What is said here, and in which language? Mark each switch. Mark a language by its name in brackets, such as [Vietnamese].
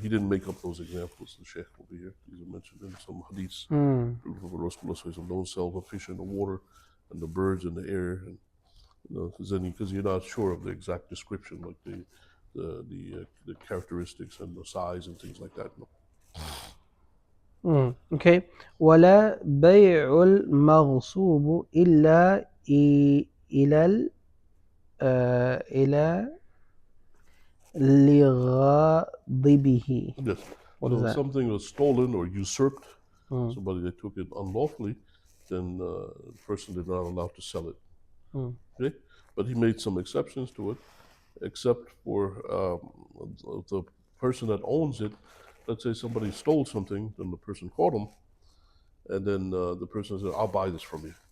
[English] He didn't make up those examples. The Sheikh over here, these are mentioned in some hadiths. Rasulullah sallallahu alaihi wasallam, don't sell the fish in the water and the birds in the air, and because you're not sure of the exact description, like the characteristics and the size and things like that. Okay. [Arabic] ولا بيع المغصوب إلا إلى لغاضبه. [English] Yes. What is that? Something was stolen or usurped, somebody that took it unlawfully, then the person is not allowed to sell it. Okay? But he made some exceptions to it, except for the person that owns it. Let's say somebody stole something, then the person caught him, and then the person said, I'll buy this from you.